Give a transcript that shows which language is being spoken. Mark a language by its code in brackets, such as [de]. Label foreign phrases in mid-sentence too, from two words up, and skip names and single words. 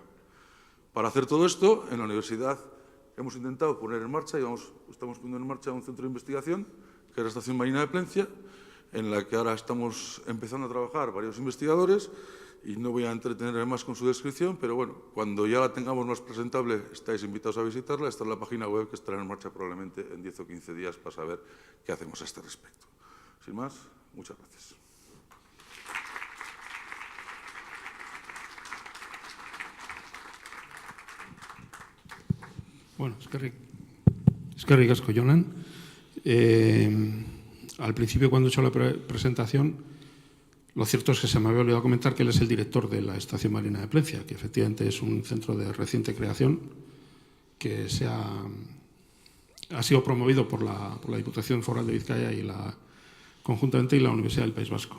[es] Para hacer todo esto, en la universidad hemos intentado poner en marcha, y estamos poniendo en marcha un centro de investigación, que es la Estación Marina de Plencia, en la que ahora estamos empezando a trabajar varios investigadores, y no voy a entretenerme más con su descripción, pero bueno, cuando ya la tengamos más presentable, estáis invitados a visitarla. Esta es la página web que estará en marcha probablemente en 10 o 15 días para saber qué hacemos a este respecto. Sin más, muchas gracias. [eu] Bueno, eskerrik asko, Jonan. [es] Al principio, cuando he hecho la presentación, lo cierto es que se me había olvidado comentar que él es el director de la Estación Marina de Plencia, que efectivamente es un centro de reciente creación que ha sido promovido por la Diputación Foral de Vizcaya conjuntamente y la Universidad del País Vasco.